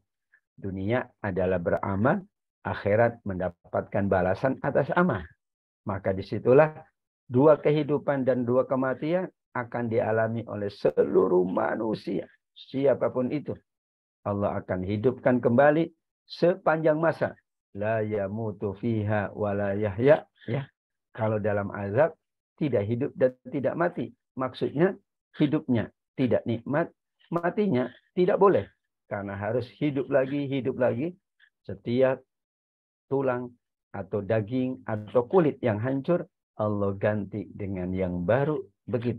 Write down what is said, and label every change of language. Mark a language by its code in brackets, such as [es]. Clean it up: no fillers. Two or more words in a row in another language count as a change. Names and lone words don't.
[id] Dunia adalah beramal, akhirat mendapatkan balasan atas amal. Maka disitulah dua kehidupan dan dua kematian akan dialami oleh seluruh manusia. Siapapun itu. Allah akan hidupkan kembali sepanjang masa. [ar] لا يموت فيها ولا يحيا. [id] Ya. Kalau dalam azab, tidak hidup dan tidak mati. Maksudnya, hidupnya tidak nikmat, matinya tidak boleh. Karena harus hidup lagi. Setiap tulang atau daging atau kulit yang hancur, Allah ganti dengan yang baru.